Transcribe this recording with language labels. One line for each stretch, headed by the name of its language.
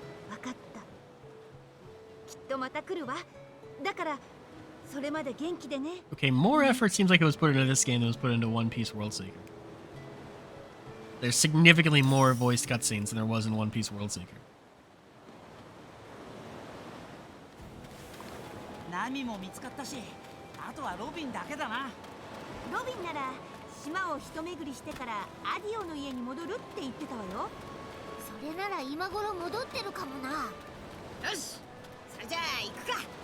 Japanese: 分かったきっとまた来るわだからそれまで元気でね
English: Okay, more effort seems like it was put into this game than was put into One Piece World Seeker. There's significantly more voiced cutscenes than there was in One Piece World Seeker.
Japanese: ナミも見つかったし、あとはロビンだけだな。ロビンなら島を一巡りしてからアディオの家に戻るって言ってたわよそれなら今頃戻ってるかもな。よしそれじゃあ行くか